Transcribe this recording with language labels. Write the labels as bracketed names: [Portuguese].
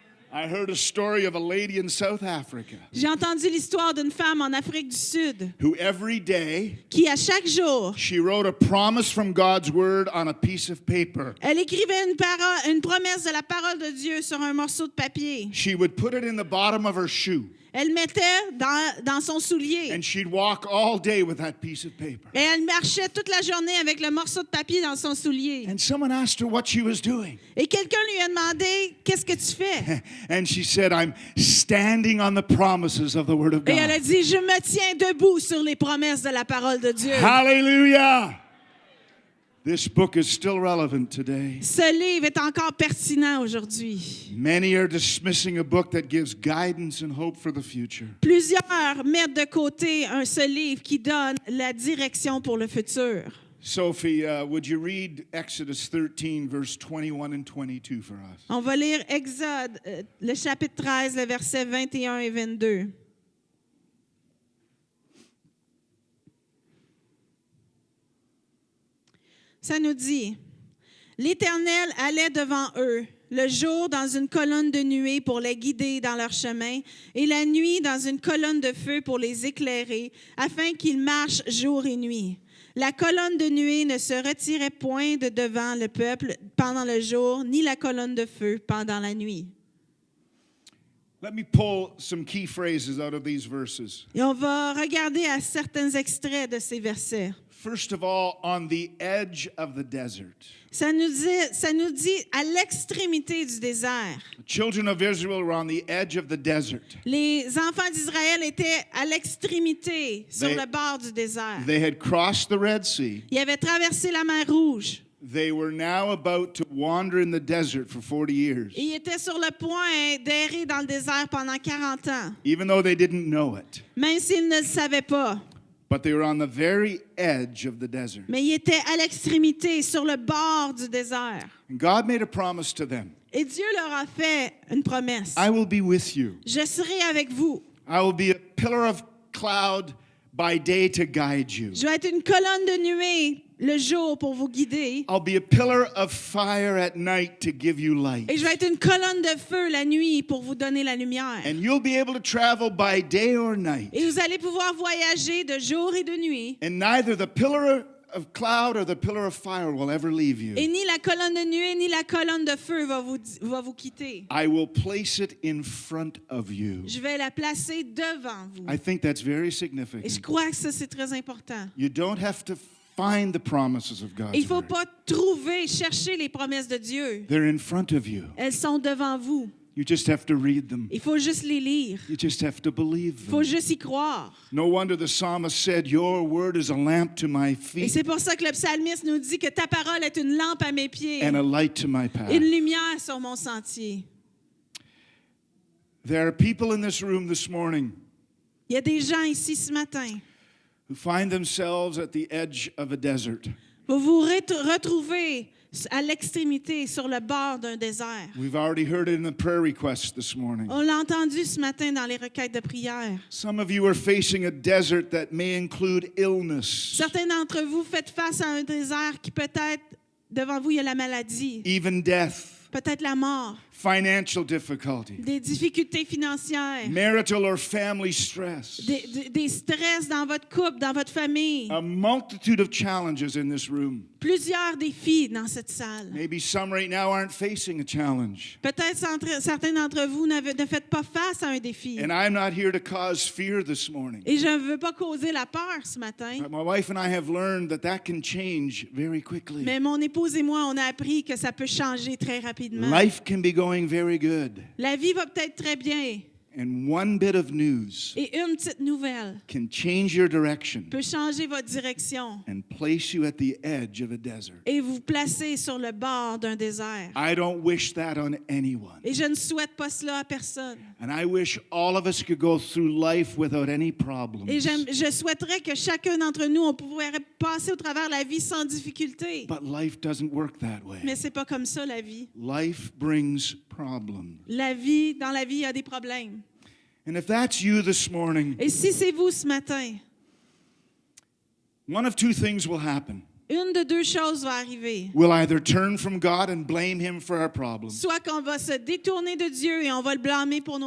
[English] I heard a story of a lady in South Africa [French] J'ai entendu l'histoire d'une femme en Afrique du Sud [English] who every day [French] qui, à chaque jour, [English] she wrote a promise from God's word on a piece of paper. [French] elle écrivait une promesse de la parole de Dieu sur un morceau de papier. [English] She would put it in the bottom of her shoe [French] Elle mettait dans son soulier. [English] and she'd walk all day with that piece of paper. [French] Et elle marchait toute la journée avec le morceau de papier dans son soulier. [English] And someone asked her what she was doing. [French] Et quelqu'un lui a demandé, qu'est-ce que tu fais? [English] And she said, I'm standing on the promises of the word of [French] Et elle a [English] God. [French] dit, je me tiens debout sur les promesses de la parole de Dieu. [English] Hallelujah! This book is still relevant today. [French] Ce livre est encore pertinent aujourd'hui. [English] Many are dismissing a book that gives guidance and hope for the future. [French] Plusieurs mettent de côté ce livre qui donne la direction pour le futur. [English] Sophie, would you read Exodus 13, verse 21 and 22 for us? [French] On va lire Exode, le chapitre 13, le verset 21 et 22. Ça nous dit, « L'Éternel allait devant eux, le jour dans une colonne de nuée pour les guider dans leur chemin, et la nuit dans une colonne de feu pour les éclairer, afin qu'ils marchent jour et nuit. La colonne de nuée ne se retirait point de devant le peuple pendant le jour, ni la colonne de feu pendant la nuit. » [English] Let me pull some key phrases out of these verses. [French] Et on va regarder à certains extraits de ces versets. [English] First of all, on the edge of the desert. [French] Ça nous dit à l'extrémité du désert. [English] The children of Israel were on the edge of the desert. [French] Les enfants d'Israël étaient à l'extrémité, sur [English] They- [French] le bord du désert. [English] They had crossed the Red Sea. [French] Ils avaient traversé la mer Rouge. [English] They were now about to wander in the desert for 40 years, [French] Et ils étaient sur le point d'errer dans le désert pendant 40 ans, [English] even though they didn't know it. [French] même s'ils ne le savaient pas. [English] But they were on the very edge of the desert. [French] Mais ils étaient à l'extrémité, sur le bord du désert. [English] And God made a promise to them. [French] Et Dieu leur a fait une promesse. [English] I will be with you. [French] Je serai avec vous. [English] I will be a pillar of cloud by day to guide you. [French] Je vais être une colonne de nuée le jour pour vous guider. [English] I'll be a pillar of fire at night to give you light. [French] Et je vais être une colonne de feu la nuit pour vous donner la lumière. [English] And you'll be able to travel by day or night. [French] Et vous allez pouvoir voyager de jour et de nuit. [English] And neither the pillar of cloud or the pillar of fire will ever leave you. [French] Et ni la colonne de nuée ni la colonne de feu va vous quitter. [English] I will place it in front of you. [French] Je vais la placer devant vous. [English] I think that's very [French] Et je [English] significant. [French] crois que ça, c'est très important. [English] You don't have to find the promises of God's [French] Il ne faut [English] word. [French] pas chercher les promesses de Dieu. [English] They're in front of you. [French] Elles sont devant vous. [English] You just have to read them. [French] Il faut juste les lire. [English] You just have to believe [French] Il faut [English] them. [French] juste y croire. [English] No wonder the psalmist said, Your word is a lamp to my [French] Et [English] feet [French] c'est pour ça que le psalmiste nous dit que ta parole est une lampe à mes pieds, [English] and a light to my path. [French] une lumière sur mon sentier. [English] There are people in this room this morning [French] Il y a des gens ici ce matin. [English] who find themselves at the edge of a desert. [French] Vous vous retrouvez à l'extrémité, sur le bord d'un désert. [English] We've already heard it in the prayer requests this morning. [French] On l'a entendu ce matin dans les requêtes de prière. [English] Some of you are facing a desert that may include illness, [French] Certains d'entre vous faites face à un désert qui peut-être, devant vous, il y a la maladie, [English] even death, [French] peut-être la mort, [English] financial difficulty, [French] des difficultés financières, [English] marital or family stress, [French] des stress dans votre couple, dans votre famille. [English] a multitude of challenges in this room. [French] Plusieurs défis dans cette salle. [English] Maybe some right now aren't facing a challenge. [French] Peut-être certains d'entre vous ne faites pas face à un défi. [English] And I'm not here to cause fear this morning. [French] Et je ne veux pas causer la peur ce matin. [English] But my wife and I have learned that that can change very quickly. [French] Mais mon épouse et moi, on a appris que ça peut changer très rapidement. [English] Life can be going very good. [French] La vie va peut-être très bien. [English] And one bit of news [French] Et une petite nouvelle [English] can change your direction [French] peut changer votre direction [English] and place you at the edge of a desert. [French] et vous placer sur le bord d'un désert. [English] I don't wish that on anyone. [French] Et je ne souhaite pas cela à personne. [English] And I wish all of us could go through life without any problems. [French] Et je souhaiterais que chacun d'entre nous, on pourrait passer au travers la vie sans difficulté. [English] But life doesn't work that way. [French] Mais c'est pas comme ça la vie. [English] Life brings problems. [French] Dans la vie, il y a des problèmes. [English] And if that's you this morning, [French] Et si c'est vous ce matin, [English] one of two things will happen. [French] une de deux choses va arriver. [English] We'll either turn from God and blame Him for our problems, [French] Soit qu'on va se détourner de Dieu et on va le blâmer pour nos